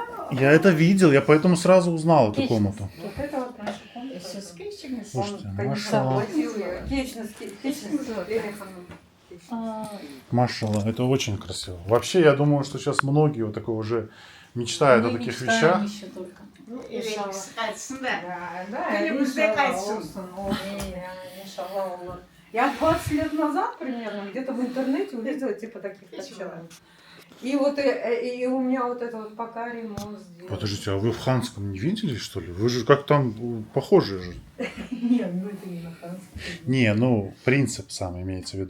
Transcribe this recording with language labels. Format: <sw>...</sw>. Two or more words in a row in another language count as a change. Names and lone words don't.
<ru>Я это видел, я поэтому сразу узнал эту Кичнес. комнату. Вот это вот наша комната. Слушайте, Он, конечно, машаллах. оплатил ее. Кичнес. А, Машаллах, это очень красиво. Вообще, я думаю, что сейчас многие вот такое уже мечтают о мы таких мечтаем вещах. еще только. Ну, Inşallah. Да, Günümüzde иншаллах, кайтсın.</ru> <crh>olsun, olsun, иншаллах, olur.</crh> <ru>Я 20 лет назад примерно где-то в интернете увидела типа таких качалок. И вот и у меня вот это вот пока ремонт сделали. Подождите, а вы в Ханском не видели, что ли? Вы же как там похожи же. Нет, ну это не на французском. Не, ну, принцип сам имеется в виду.</ru>